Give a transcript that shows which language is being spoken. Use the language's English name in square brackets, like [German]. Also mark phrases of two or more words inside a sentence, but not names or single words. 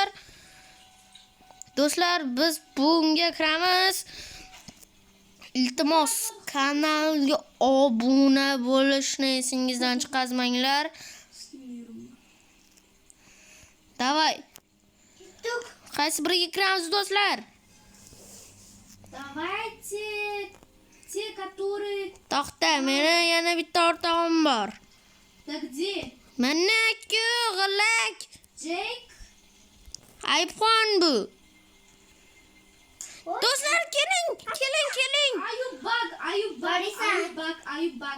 [Uzbek] Do'stlar, biz bunga kiramiz. Iltimos kanalga obuna bo'lishni esingizdan chiqazmanglar. Davay. Qaysi biriga kiramiz do'stlar? [Russian] Давайте те, которые... [Uzbek] To'xta, meni yana bitta o'rtog'im bor. [Russian] Да где? [Uzbek] Mana-ku, g'ilak. Jake? iPhone bu. Do'stlar, keling. Ayub bak.